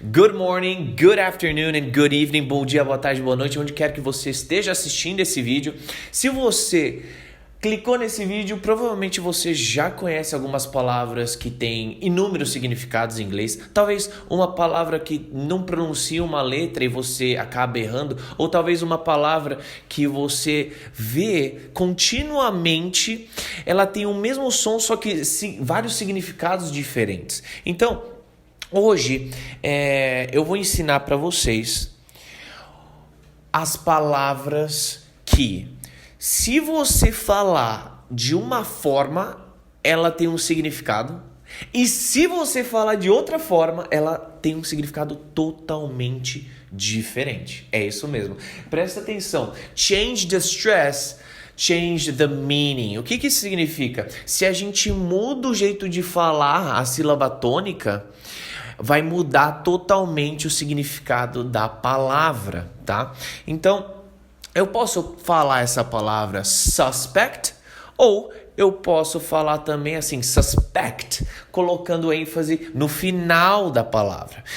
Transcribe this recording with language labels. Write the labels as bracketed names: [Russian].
[English] Good morning, good afternoon and good evening. [Portuguese] Bom dia, boa tarde, boa noite, onde quer que você esteja assistindo esse vídeo. Se você clicou nesse vídeo, provavelmente você já conhece algumas palavras que têm inúmeros significados em inglês. Talvez uma palavra que não pronuncia uma letra e você acaba errando, ou talvez uma palavra que você vê continuamente, ela tem o mesmo som, só que vários significados diferentes. Então, hoje eu vou ensinar para vocês as palavras que, se você falar de uma forma, ela tem um significado, e se você falar de outra forma, ela tem um significado totalmente diferente. É isso mesmo. Presta atenção. [English] Change the stress, change the meaning. [Portuguese] O que isso significa? Se a gente muda o jeito de falar a sílaba tônica, vai mudar totalmente o significado da palavra, tá? Então, eu posso falar essa palavra suspect, ou eu posso falar também assim, suspect, colocando ênfase no final da palavra.